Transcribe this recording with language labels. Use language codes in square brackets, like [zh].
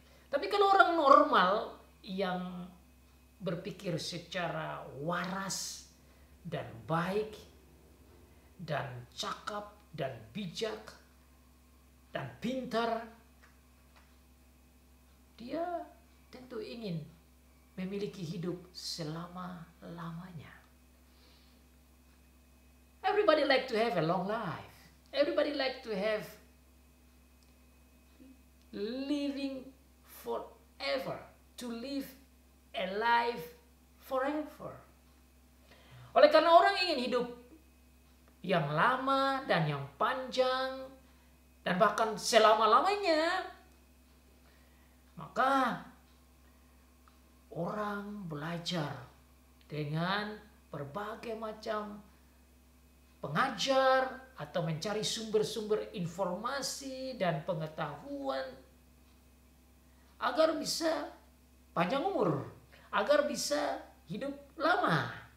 [id] Tapi kalau orang normal yang berpikir secara waras dan baik dan cakap dan bijak dan pintar, dia tentu ingin memiliki hidup selama-lamanya. [en] Everybody like to have a long life. Everybody like to have living forever. To live a life forever. [id] Oleh karena orang ingin hidup yang lama dan yang panjang dan bahkan selama-lamanya, maka orang belajar dengan berbagai macam pengajar atau mencari sumber-sumber informasi dan pengetahuan agar bisa panjang umur, agar bisa hidup lama.